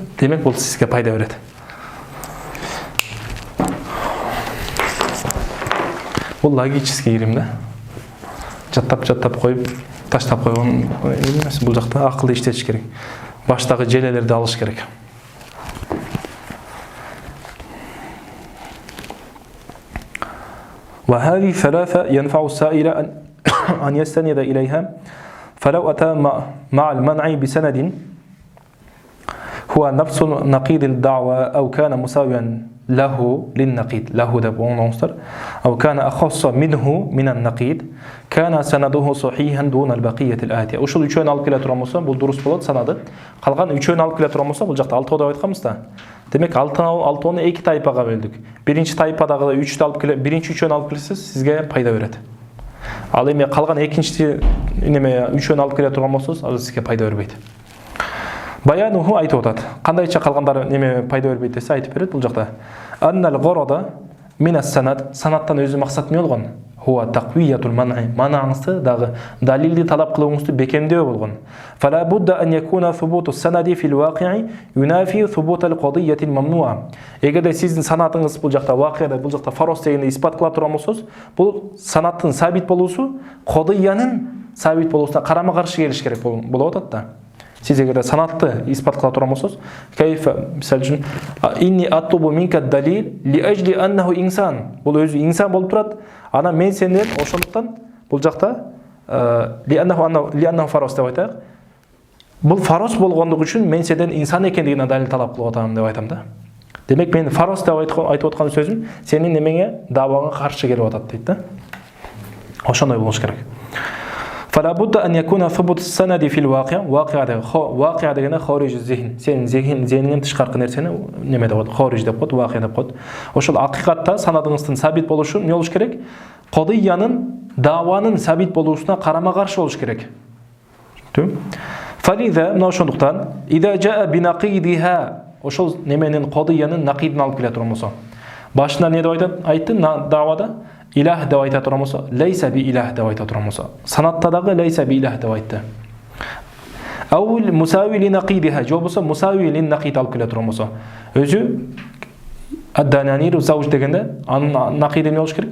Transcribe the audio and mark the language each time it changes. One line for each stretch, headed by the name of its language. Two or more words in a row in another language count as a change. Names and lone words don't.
Kyrgyz: Демек бул сизге пайда берет. Бул логический ирим да. Жаттап коюп, таштап койгон эмес. Бул жакта акылды иштетиш керек. Баштагы желелерди алыш керек.
Arabic: وهذه ثلاثة ينفع السائل أن يستند إليها فلو أتى مع المنع بسند هو نفس نقيض الدعوة أو كان مساويا له للنقيض له ده أو كان أخص منه من النقيض كان سنده صحيحا دون البقية الآتية.
Kyrgyz: Ушул үчөөнү алып келе турган болсо, бул дурус болот санады. Калган үчөөнү алып келе турган болсо, бул жакта 6 деп айтканбыз да. Демек 6-ны 2 тайпага бөлдүк. Биринчи тайпадагы 3-тү алып келе, биринчи үчөөнү алып келсеңиз, сизге пайда берет. Ал эми калган экинчи неме үчөөнү алып келе турган болсоңуз, ал сизге пайда бербейт. Баянуху айтып атат. Кандайча калгандары неме пайда бербейт десе айтып берет бул жакта.
Arabic: إن الغرض من السند,
Kyrgyz: санаттан өзү максат эмне болгон?
Arabic: هو تقوية المنع.
Kyrgyz: Манаңызды дагы далилди талап кылууңузду бекемдөө болгон.
Arabic: فلا بد أن يكون ثبوت السند في الواقع ينافي ثبوت القضية الممنوعة.
Kyrgyz: Эгерде сиздин санатыңыз бул жакта вакыйда, бул жакта фарос дегенде испат кыла турган болсоңуз, бул санаттын сабит болуусу qadiyyanын сабит болуусуна карама-каршы келиш керек болуп атат да. Сиз эгерде санатты испат кыла турган болсоңуз, кайфа мисал үчүн
Arabic: إني أطلب منك دليلا لأجل أنه إنسان.
Kyrgyz: Бул өзү инсан болуп турат. Ана мен сенден ошондуктан бул жакта
Arabic: لأنه فرس
Kyrgyz: деп айтайык. Бул фарос болгондугу үчүн мен сенден инсан экендигине далил талап кылып атам деп айтам да. Демек мен фарос деп айтып аткан сөзүм сенин немеңе даваңа каршы келип атат дейт да. Ошондой болуш керек.
Arabic: فلا بد أن يكون ثبوت السند في الواقع.
Kyrgyz: واقع дегенде
Arabic: خارج الذهن.
Kyrgyz: Сен зеңнен тышкаркы нерсени неме деп коет, خارج деп коет, واقع деп коет. Ошол акыйкатта санадыңыздын сабит болушу эмне болуш керек? Кодыянын, даванын сабит болуусуна карама-каршы болуш керек. فلذا мына ошондуктан
Arabic: إذا جاء بنقيضها
Kyrgyz: ошол неменин кодыянын накидин алып келе турган болсо, башында не деп айтты давада? İlah деп айта турган болсо,
Arabic: ليس بإله
Kyrgyz: деп айта турган болсо, санатта дагы
Arabic: ليس بإله
Kyrgyz: деп айтты.
Arabic: أو مساو لنقيضها,
Kyrgyz: же болсо
Arabic: مساو لنقيض
Kyrgyz: алып келе турган болсо, өзү
Arabic: الدنانير زوج
Kyrgyz: дегенде анын нақиди эмне болуш керек?